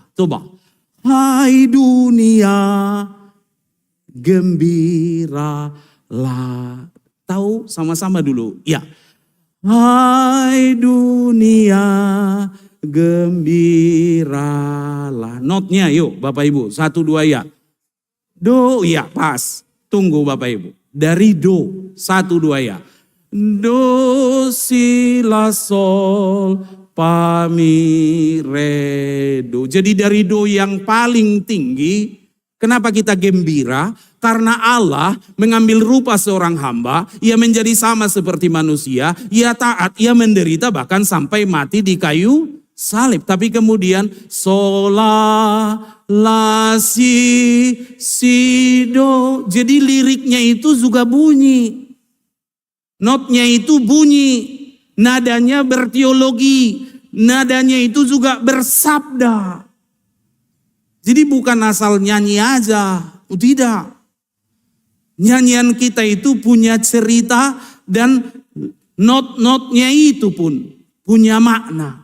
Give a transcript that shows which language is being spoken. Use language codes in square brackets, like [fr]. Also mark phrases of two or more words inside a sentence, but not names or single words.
[id] Coba. Hai dunia, gembiralah. Tahu sama-sama dulu. Ya. Hai dunia, gembiralah. Notnya yuk Bapak Ibu. 1, 2 ya. Do, ya pas. Tunggu Bapak Ibu. Dari do. 1, 2 ya. Do, si, la, sol, fa, mi, re, do. Jadi dari do yang paling tinggi, kenapa kita gembira? Karena Allah mengambil rupa seorang hamba, ia menjadi sama seperti manusia, ia taat, ia menderita bahkan sampai mati di kayu salib. Tapi kemudian sola la si do. Jadi liriknya itu juga bunyi. Notnya itu bunyi. Nadanya berteologi. Nadanya itu juga bersabda. Jadi bukan asal nyanyi aja. Tidak. Nyanyian kita itu punya cerita dan not-notnya itu pun punya makna.